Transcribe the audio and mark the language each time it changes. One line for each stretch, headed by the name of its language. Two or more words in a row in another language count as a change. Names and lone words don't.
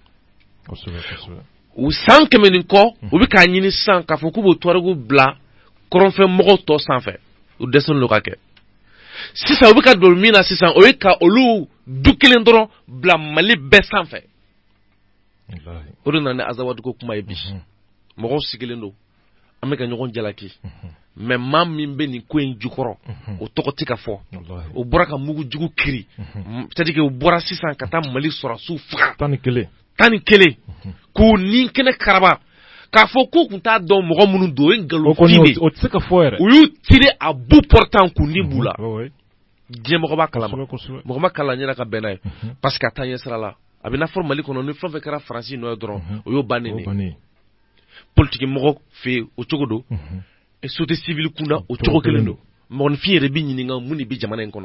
Bambara: u san 100 ni kɔ u bɛ k'a ɲini sisan k'a fɔ k'u bɛ Touaregu bila kɔrɔnfɛ mɔgɔw tɔ sanfɛ u dɛsɛlen don ka kɛ sisan u bɛ ka don min na sisan o ye ka olu du kelen dɔrɔn bila Mali bɛɛ sanfɛ. O de nana ni Azawadi ko kuma ye bi. Mɔgɔw sigilen don an bɛ ka ɲɔgɔn jalaki mais maa min bɛ nin ko in jukɔrɔ o tɔgɔ tɛ ka fɔ. O bɔra ka mugu jugu kiri
French: c'est-à-dire que
Bambara: o bɔra sisan ka taa Mali sɔrɔsiw faga 11 k'u ni kɛnɛ karaba k'a fɔ k'u tun t'a dɔn mɔgɔ minnu don o ye nkalonfin de. O tɛ se ka fɔ yɛrɛ. U y'u
French: tirer à bout portant
Bambara: k'u ni b'u la. Diɲɛ mɔgɔ b'a kalama mɔgɔ ma kalan ɲɛna ka bɛn n'a ye
French: parce que
Bambara: a taa ɲɛ sira la a bɛ n'a fɔ Mali kɔnɔ ni fɛn fɛn kɛra Faransi nɔ ye dɔrɔn o y'o bannen de. Politique mɔgɔ fɛ yen o cogo don
French: société civile
Bambara: kunda o cogo kelen don mɔgɔninfin yɛrɛ bɛ ɲininka mun de bɛ jamana in kɔnɔ.